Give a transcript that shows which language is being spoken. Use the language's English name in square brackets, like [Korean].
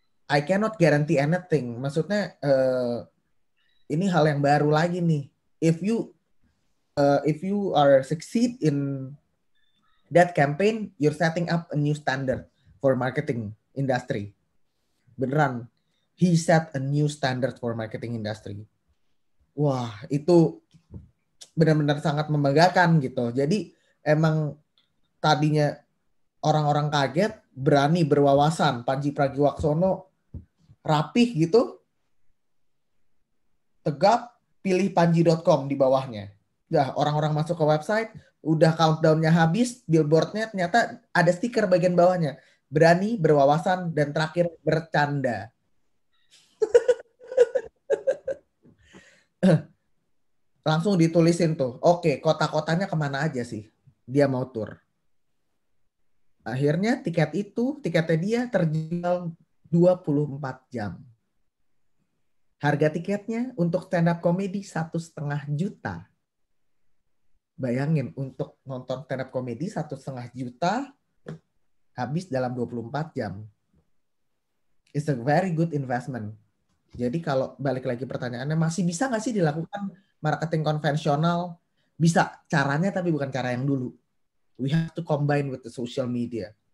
[English] I cannot guarantee anything. [Indonesian] Maksudnya ini hal yang baru lagi nih. [English] If you are succeed in that campaign, you're setting up a new standard for marketing industry. [Indonesian] Beneran. [English] He set a new standard for marketing industry. [Indonesian] Wah, itu benar-benar sangat membanggakan gitu. Jadi emang tadinya orang-orang kaget, berani, berwawasan, Pandji Pragiwaksono rapih gitu, tegap, pilih panji.com di bawahnya. Udah orang-orang masuk ke website, udah countdown-nya habis, billboard-nya ternyata ada stiker bagian bawahnya. Berani, berwawasan, dan terakhir bercanda. Langsung ditulisin tuh, oke, kota-kotanya kemana aja sih dia mau tur. Akhirnya tiketnya dia terjual 24 jam. Harga tiketnya untuk stand up comedy 1,5 juta. Bayangin, untuk nonton stand up comedy 1,5 juta habis dalam 24 jam. [English] It's a very good investment. [Indonesian] Jadi kalau balik lagi pertanyaannya, masih bisa nggak sih dilakukan marketing konvensional? Bisa, caranya tapi bukan cara yang dulu. [English] We have to combine with the social media.